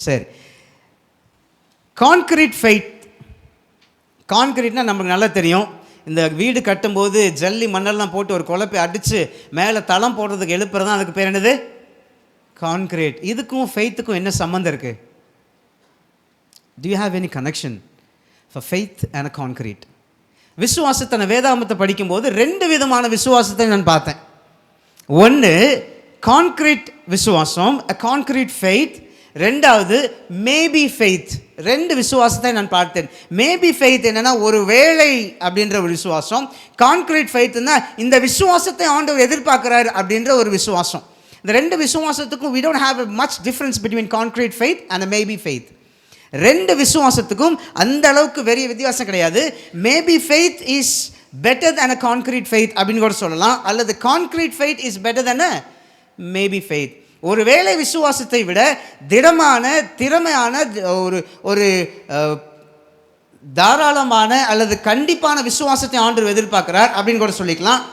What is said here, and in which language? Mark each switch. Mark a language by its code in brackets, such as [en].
[ta] சரி, concrete faith. கான்கிரீட்னா நமக்கு நல்லா தெரியும். இந்த வீடு கட்டும்போது ஜல்லி மண்ணெல்லாம் போட்டு ஒரு குழப்பை அடித்து மேலே தளம் போடுறதுக்கு எழுப்புறது தான் அதுக்கு பேர் என்னது? கான்கிரீட். இதுக்கும் ஃபெய்த்துக்கும் என்ன சம்மந்தம் இருக்குது? [en] Do you have any connection for faith and a concrete? [ta] விசுவாசத்தை நான் வேதாகமத்தை படிக்கும்போது 2 விதமான விசுவாசத்தை நான் பார்த்தேன். ஒன்று கான்கிரீட் விசுவாசம், [en] a concrete faith. [ta] ரெண்டாவது மேபி ஃபெய்த். 2 விசுவாசத்தை நான் பார்த்தேன். மேபி ஃபெய்த் என்னன்னா ஒரு வேளை அப்படின்ற ஒரு விசுவாசம். கான்கிரீட் ஃபெய்த்னா இந்த விசுவாசத்தை ஆண்டவர் எதிர்பார்க்கிறார் அப்படின்ற ஒரு விசுவாசம். இந்த 2 விசுவாசத்துக்கும் [en] we don't have a much difference between concrete faith and a maybe faith. [ta] 2 விசுவாசத்துக்கும் அந்த அளவுக்கு பெரிய வித்தியாசம் கிடையாது. [en] maybe faith is better than a concrete faith [ta] அப்படின்னு கூட சொல்லலாம், அல்லது [en] Concrete faith is better than a maybe faith. [ta] ஒரு வேளை விசுவாசத்தை விட திடமான, திறமையான, ஒரு தாராளமான அல்லது கண்டிப்பான விசுவாசத்தை ஆண்டவர் எதிர்பார்க்கிறார் அப்படின்னு கூட சொல்லிக்கலாம்.